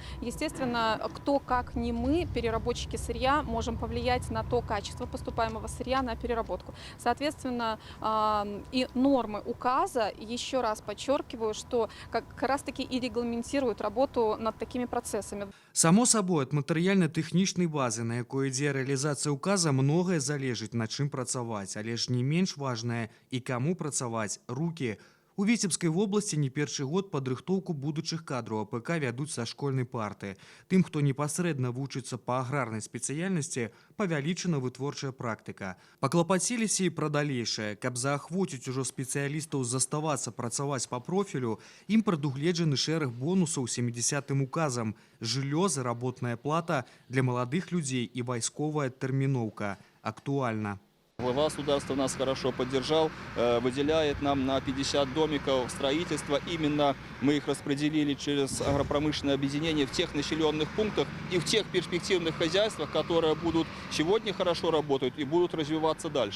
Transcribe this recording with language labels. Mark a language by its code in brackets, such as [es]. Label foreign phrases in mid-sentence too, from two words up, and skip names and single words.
[ru] Естественно, кто, как не мы, переработчики сырья, можем повлиять на то качество поступаемого сырья на переработку. Соответственно, и нормы указа, еще раз подчеркиваю, что как раз таки и регламентируют работу над такими процессами. Само собой, [be] ад матэрыяльна-тэхнічнай базы, на якой ідзе рэалізацыя ўказа, многае залежыць, над чым працаваць, але ж не менш важнае і каму працаваць рукі. У Віцебскай вобласці не першы год падрыхтоўку будучых кадраў АПК вядуць са школьнай парты. Тым, хто непасрэдна вучыцца па аграрнай спецыяльнасці, павялічана вытворчая практыка. Паклапаціліся і пра далейшае. Каб заахвоціць ужо спецыялістаў заставацца працаваць па профілю, ім прадугледжаны шэраг бонусаў 70-м указам: жыллё, [ru] заработная плата [be] для маладых людзей і вайсковая тэрміноўка. Актуальна. [ru] Глава государства нас хорошо поддержал, выделяет нам на 50 домиков строительства. Именно мы их распределили через агропромышленное объединение в тех населенных пунктах и в тех перспективных хозяйствах, которые будут сегодня хорошо работать и будут развиваться дальше.